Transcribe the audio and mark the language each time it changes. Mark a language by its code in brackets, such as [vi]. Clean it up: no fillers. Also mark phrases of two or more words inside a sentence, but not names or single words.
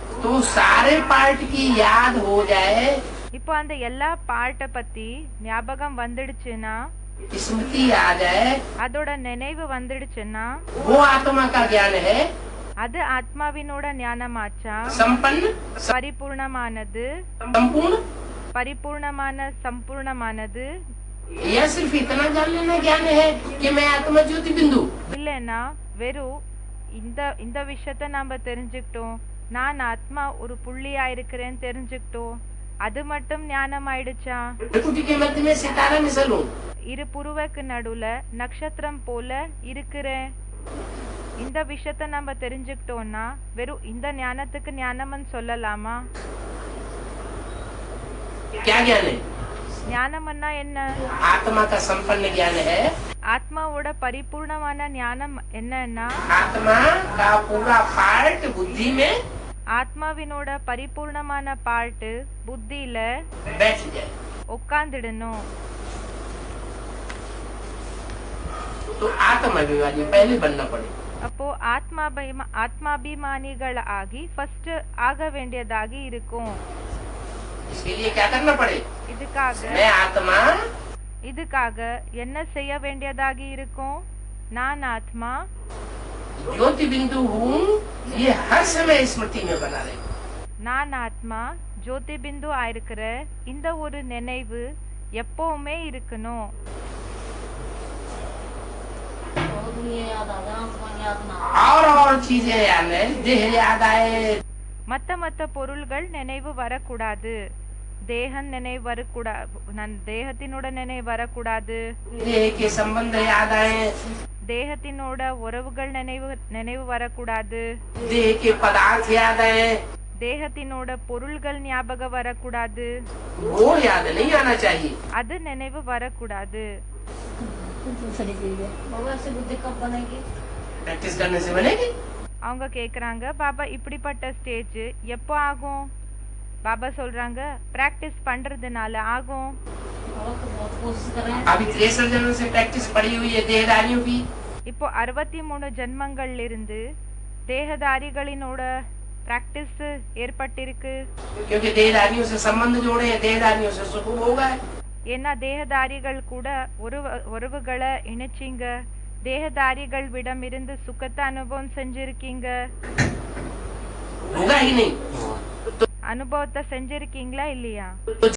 [hi] तो सारे पार्ट की याद हो जाए, [ta] இப்போ அந்த எல்லா பார்ட்ட பத்தி ஞாபகம் வந்துடுச்சுன்னா, [hi] स्मृति आ जाए, [ta] அதோட நினைவு வந்துடுச்சுன்னா, [hi] वो आत्मा का ज्ञान है। [ta] அது ஆத்மாவினோட ஞானமாச்சா? [hi] संपन्न, [ta] பரிபூர்ணமானது, [hi] संपूर्ण, [ta] சம்பூர்ணமானது [hi] या सिर्फ इतना जान लेना ज्ञान है कि मैं आत्मा ज्योति बिंदु। [ta] இல்லைன்னா வெறும் இந்த விஷயத்த நாம தெரிஞ்சுக்கிட்டோம், நான் ஆத்மா ஒரு புள்ளியா இருக்கிறேன்னு தெரிஞ்சுக்கிட்டோம், அது மட்டும் ஞானம் ஆயிடுச்சா? [hi] प्रकृति के मध्य में सितारा मिसल हूँ, [ta] இரு புருவக்கு நடுவுல நட்சத்திரம் போல இருக்கிறேன், இந்த விஷயத்த நம்ம தெரிஞ்சுக்கிட்டோம்னா வெறும் இந்த ஞானத்துக்கு ஞானம்னு சொல்லலாமா? [hi] क्या ज्ञान है? [ta] ஞானம்னா என்ன? [hi] आत्मा का संपन्न ज्ञान है। [ta] ஆத்மாவோட பரிபூர்ணமான ஞானம் என்னன்னா, [hi] आत्मा का पूरा पार्ट बुद्धि में [ta] ஆத்மாவினோட பரிபூர்ணமான பார்ட் புத்தியில [hi] बैठ जाए। [ta] உட்கார்ந்துடணும். [hi] तो आत्माभिमानी पहले बनना पड़े। [ta] அப்போ ஆத்மாபிமானிகள் ஆகி ஃபர்ஸ்ட் ஆக வேண்டியதாகி இருக்கும். [hi] इसके लिए क्या करना पड़े? मैं आत्मा, [ta] இதுக்காக என்ன செய்ய வேண்டியதாகி இருக்கும்? நான் ஆத்மா [hi] ज्योति बिंदु हूँ, ये हर समय स्मृति में बना रहे। [ta] நான் ஆத்மா ஜோதி பிந்து ஆயிருக்கிற இந்த ஒரு நினைவு எப்பவுமே இருக்கணும். [hi] और चीजें याद है, देह याद आए, [ta] மத்த பொருள்கள் நினைவு வரக்கூடாது, தேகம் நினைவு வரக்கூடாது, தேகத்தினோட நினைவு வரக்கூடாது, [hi] देह के संबंध याद आए, [ta] தேகத்தினோட உறவுகள் நினைவு வரக்கூடாது, [hi] देह के पदार्थ याद आए, [ta] தேகத்தினோட பொருள்கள் ஞாபகம் வரக்கூடாது, [hi] वो याद नहीं आना चाहिए। [ta] அது நினைவு வரக்கூடாது. [hi] प्रैक्टिस करने से बनेगी। [ta] அவங்க கேக்குறாங்க, பாபா இப்படிப்பட்ட ஸ்டேஜ் எப்போ ஆகும்? பாபா சொல்றாங்க, பிராக்டிஸ் பண்றதுனால ஆகும். [hi] अभी 63 जन्म से प्रैक्टिस पड़ी हुई है देहधारियों की। [ta] இப்போ 63 ஜென்மங்கள்ல இருந்து தேகதாரிகளினோட பிராக்டிஸ் ஏற்பட்டிருக்கு. [hi] क्योंकि देहधारियों से संबंध जोड़े हैं, देहधारियों से सुख होगा। [ta] ஏன்னா தேகதாரிகள் கூட உறவுகளை இணைச்சிங்க, தேகதாரிகள் விடம் இருந்து சுகத்தை அனுபவம் செஞ்சிருக்கீங்க. [hi] होगा ही नहीं। [ta] அனுபவத்தை செஞ்சிருக்கீங்களா இல்லையா?